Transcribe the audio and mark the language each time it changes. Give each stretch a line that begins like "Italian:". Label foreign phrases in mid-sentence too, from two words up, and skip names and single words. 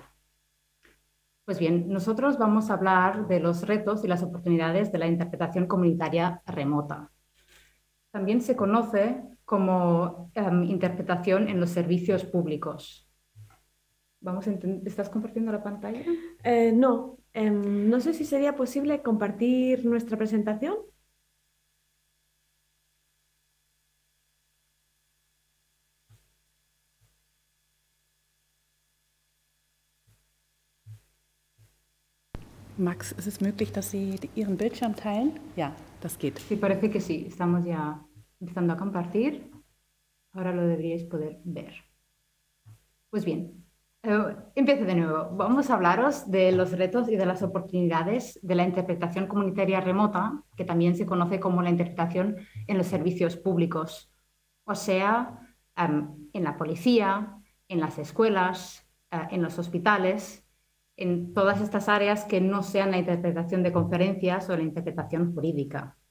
Spanish: Pues bien, nosotros vamos a hablar de los retos y las oportunidades de la interpretación comunitaria remota. También se conoce como interpretación en los servicios públicos. ¿Estás compartiendo la pantalla? No, no sé si sería posible compartir nuestra presentación.
German: Max, ist es möglich, dass Sie Ihren Bildschirm teilen? Ja, das geht.
Spanish: Sí, parece que sí. Estamos ya empezando a compartir. Ahora lo deberíais poder ver. Pues bien, empiezo de nuevo. Vamos a hablaros de los retos y de las oportunidades de la interpretación comunitaria remota, que también se conoce como la interpretación en los servicios públicos, o sea, en la policía, en las escuelas, en los hospitales, en todas estas áreas que no sean la interpretación de conferencias o la interpretación jurídica.